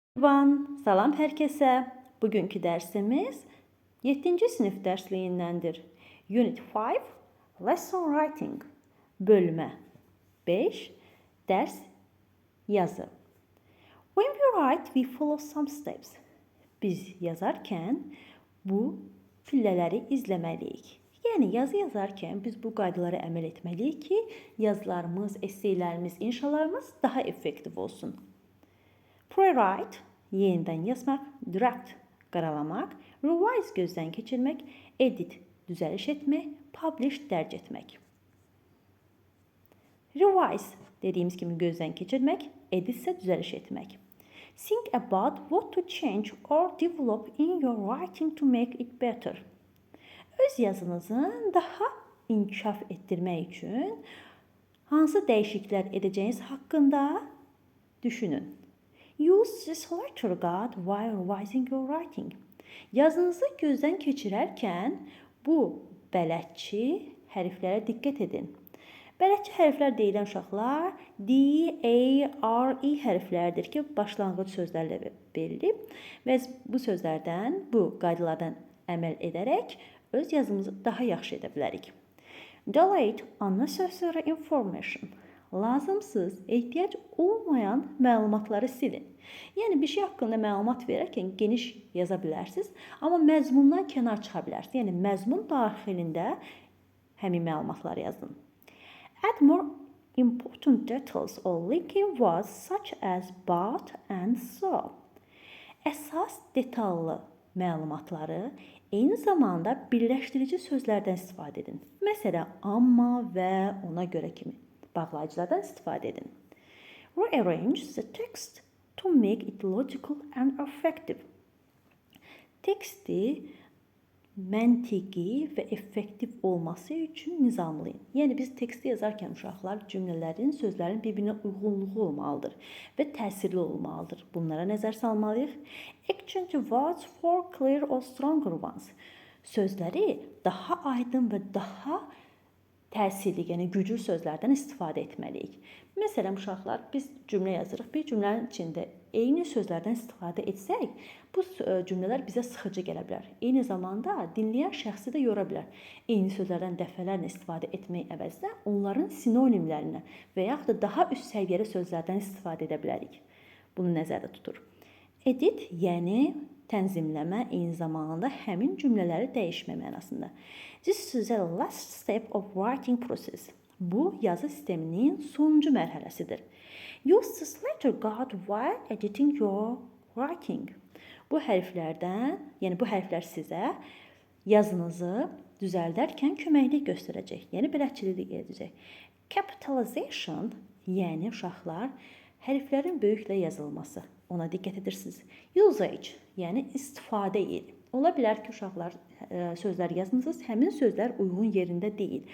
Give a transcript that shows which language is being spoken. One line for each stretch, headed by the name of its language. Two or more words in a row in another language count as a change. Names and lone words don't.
Azerbaijani: Salam hər kəsə. Bugünkü dərsimiz 7-ci sinif dərsliyindəndir.
English: Unit 5, Lesson Writing,
Azerbaijani: bölmə 5, dərs yazı.
English: When we write, we follow some steps.
Azerbaijani: Biz yazarkən bu pillələri izləməliyik. Yəni, yazı yazarkən biz bu qaydalara əməl etməliyik ki, yazılarımız, esseylərimiz, inşalarımız daha effektiv olsun. Pre-write, yenidən yazmaq, draft, qaralamaq, revise, gözdən keçirmək, edit, düzəliş etmək, publish, dərc etmək. Revise, dediyimiz kimi gözdən keçirmək, edit isə düzəliş etmək.
English: Think about what to change or develop in your writing to make it better.
Azerbaijani: Öz yazınızın daha inkişaf etdirmək üçün hansı dəyişikliklər edəcəyiniz haqqında düşünün.
English: Use this letter guide while revising your writing.
Azerbaijani: Yazınızı gözdən keçirərkən bu bələdçi hərflərə diqqət edin. Bələdçi hərflər deyilən uşaqlar D, A, R, E hərflərdir ki, başlanğıc sözlərlə verilib və bu sözlərdən, bu qaydalardan əməl edərək öz yazımızı daha yaxşı edə bilərik.
English: Delete unnecessary information.
Azerbaijani: Lazımsız, ehtiyac olmayan məlumatları silin. Yəni, bir şey haqqında məlumat verərkən geniş yaza bilərsiniz, amma məzmundan kənar çıxa bilərsiniz. Yəni, məzmun daxilində həmin məlumatları yazın.
English: Add more important details or linking words such as but and so.
Azerbaijani: Əsas detallı məlumatları eyni zamanda birləşdirici sözlərdən istifadə edin. Məsələn, amma və ona görə kimi bağlayıcılardan istifadə edin.
English: Rearrange the text to make it logical and effective.
Azerbaijani: Teksti məntiqi və effektiv olması üçün nizamlayın. Yəni, biz teksti yazarkən uşaqlar cümlələrin, sözlərin bir-birinə uyğunluğu olmalıdır və təsirli olmalıdır. Bunlara nəzər salmalıyıq.
English: Exchange words for clear or stronger ones.
Azerbaijani: Sözləri daha aydın və daha təsirli, yəni güclü sözlərdən istifadə etməliyik. Məsələn, uşaqlar, biz cümlə yazırıq. Bir cümlənin içində eyni sözlərdən istifadə etsək, bu cümlələr bizə sıxıcı gələ bilər. Eyni zamanda dinləyən şəxsi də yora bilər. Eyni sözlərdən dəfələrlə istifadə etmək əvəzinə onların sinonimlərinə və yaxud da daha üst səviyyəli sözlərdən istifadə edə bilərik. Bunu nəzərdə tutur. Edit, yəni tənzimləmə, eyni zamanda həmin cümlələri dəyişmə mənasında.
English: This is the last step of writing process.
Azerbaijani: Bu, yazı sisteminin sonuncu mərhələsidir.
English: Use this letter guide while editing your writing.
Azerbaijani: Bu hərflərdən, yəni bu hərflər sizə yazınızı düzəldərkən köməklik göstərəcək, yəni bələdçilik edəcək. Capitalization, yəni uşaqlar, hərflərin böyüklə yazılması. Ona diqqət edirsiniz. Usage, yəni istifadə yeri. Ola bilər ki, uşaqlar sözlər yazmısınız, həmin sözlər uyğun yerində deyil.